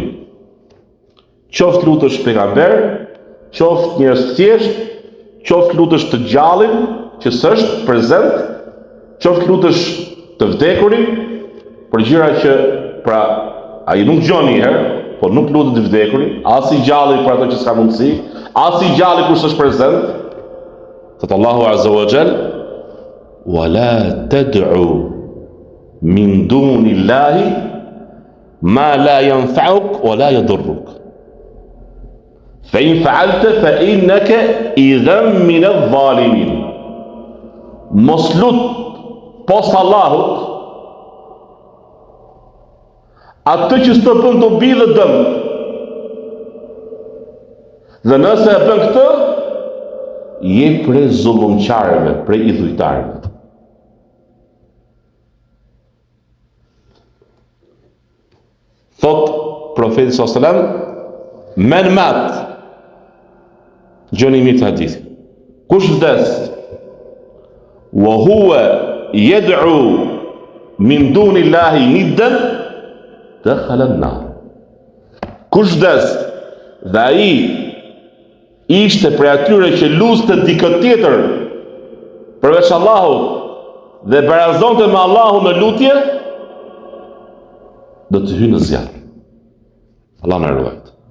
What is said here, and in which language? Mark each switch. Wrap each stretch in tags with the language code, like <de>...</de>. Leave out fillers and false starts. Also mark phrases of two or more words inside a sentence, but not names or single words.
<sq>Qoftë lutësh pejgamber, qoftë njerëz të thjesht, qoftë lutësh të gjallin që s'është prezent, qoftë lutësh të vdekurin për gjëra që pra ai nuk gjon një herë, po nuk lutet i vdekurin, as i gjalli për ato që s'ka mundësi, as i gjalli kur s'është prezent. Thot Allahu</sq> <ar>عز وجل, "ولا تدع من دون الله ما لا ينفعك ولا يضرك." فإن فعلت فإنك إذا من الظالمين.</ar> <sq>Mos lut post Allahut atë që s'të bën dobi dhe dëm. Dhe nëse e bën këtë, je prej zullumqarëve, prej idhujtarëve. Thot profeti</sq> <ar>صلى الله عليه وسلم, من مات,</ar> <sq>gjoni mirë të hadith, kush vdes,</sq> <ar>وهو يدعو من دون الله ندا دخل النار.</ar> <sq>Kush vdes dhe ai ishte prej atyre që luste dikë tjetër përveç Allahut dhe barazonte me Allahun në lutje, do të hyjë në zjarr. Allah na ruaj.</sq>